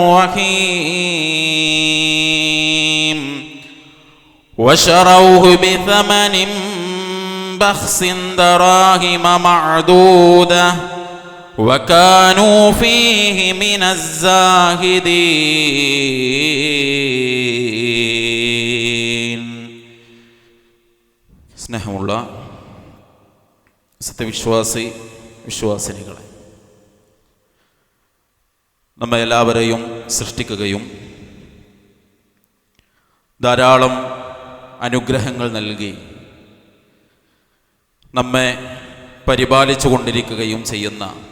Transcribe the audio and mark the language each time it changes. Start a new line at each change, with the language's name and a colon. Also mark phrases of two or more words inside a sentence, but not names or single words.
Arabic: الرحيم وشروه بثمن بخس دراهم معدودة وكانوا فيه من الزاهدين സ്നേഹമുള്ള
Malayalam: സത്യവിശ്വാസി വിശ്വാസിനികളെ, നമ്മെ എല്ലാവരെയും സൃഷ്ടിക്കുകയും ധാരാളം അനുഗ്രഹങ്ങൾ നൽകി നമ്മെ പരിപാലിച്ചു കൊണ്ടിരിക്കുകയും ചെയ്യുന്ന